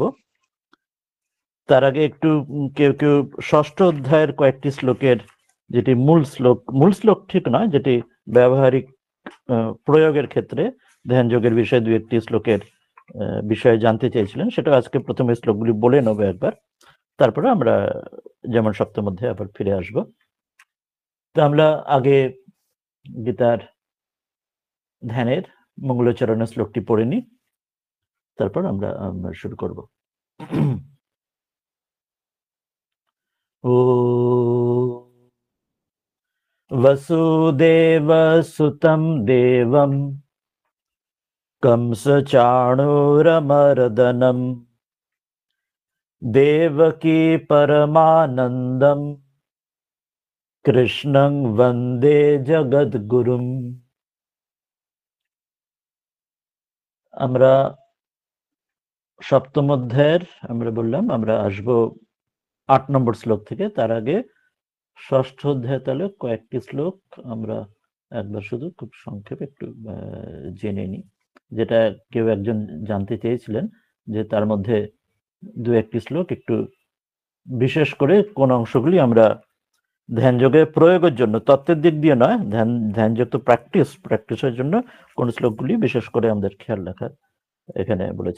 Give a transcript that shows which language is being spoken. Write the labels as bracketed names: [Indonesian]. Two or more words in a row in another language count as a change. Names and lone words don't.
[Bangla] তার আগে একটু কেউ কেউ ষষ্ঠ অধ্যায়ের কয়েকটি শ্লোকের যেটি মূল শ্লোক ঠিক নয়, যেটি ব্যবহারিক প্রয়োগের ক্ষেত্রে ধ্যান যোগের বিষয়ে দু একটি শ্লোকের বিষয়ে জানতে চেয়েছিলেন, সেটা আজকে প্রথমে শ্লোকগুলি বলে নেবো একবার, তারপরে আমরা যেমন সপ্তম অধ্যায়ে আবার ফিরে আসব। তো আমরা আগে গীতার ধ্যানের মঙ্গলাচরণের শ্লোকটি পড়ে নিই, তারপর আমরা শুরু করব। [Sanskrit] ও वसुदेव सुतं देवं कंसचाणूरमर्दनं देवकी परमानन्दं कृष्णं वन्दे जगद्गुरुं। [Bangla] আমরা সপ্তম অধ্যায়ের আমরা বললাম আমরা আসবো 8 নম্বর শ্লোক থেকে। তার আগে ষষ্ঠ অধ্যায় তাহলে কয়েকটি শ্লোক আমরা একবার শুধু খুব সংক্ষেপে একটু জেনে নিই, যেটা কেউ একজন জানতে চেয়েছিলেন যে তার মধ্যে দু একটি শ্লোক একটু বিশেষ করে কোন অংশগুলি আমরা ধ্যান যোগে প্রয়োগের জন্য, তত্ত্বের দিক দিয়ে নয়, ধ্যান যোগ তো প্র্যাকটিসের জন্য কোন শ্লোকগুলি বিশেষ করে আমাদের খেয়াল রাখা এখানে বলেছেন।